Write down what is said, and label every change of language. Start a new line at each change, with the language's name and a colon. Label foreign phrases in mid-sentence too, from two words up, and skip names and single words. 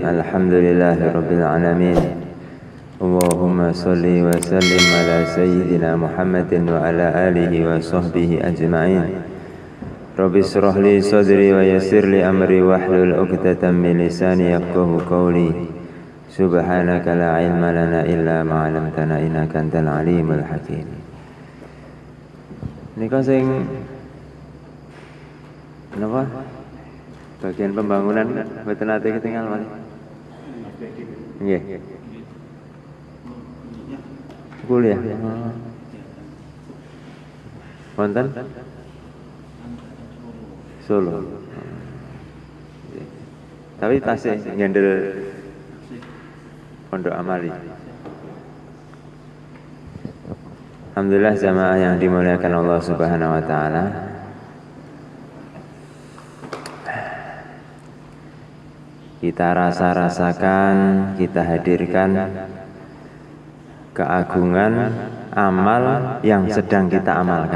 Arabic: الحمد لله رب العالمين. اللهم صل وسلم على سيدنا محمد وعلى آله وصحبه أجمعين. رب اشرح لي صدري ويسر لي أمري واحلل عقدة من لساني يفقهوا قولي. سبحانك لا علم لنا إلا ما علمتنا إنك أنت العليم الحكيم.
Javanese: Nika sing napa?
Indonesian: Bagian pembangunan
Javanese: mboten nate ketinggal malih. Nggih. Kuliah. Wonten? Solo. Tapi tasih nyendel Pondok Amali.
Indonesian: Alhamdulillah jamaah yang dimuliakan
Arabic: الله سبحانه وتعالى.
Indonesian: Kita rasakan, kita hadirkan keagungan amal yang sedang kita amalkan.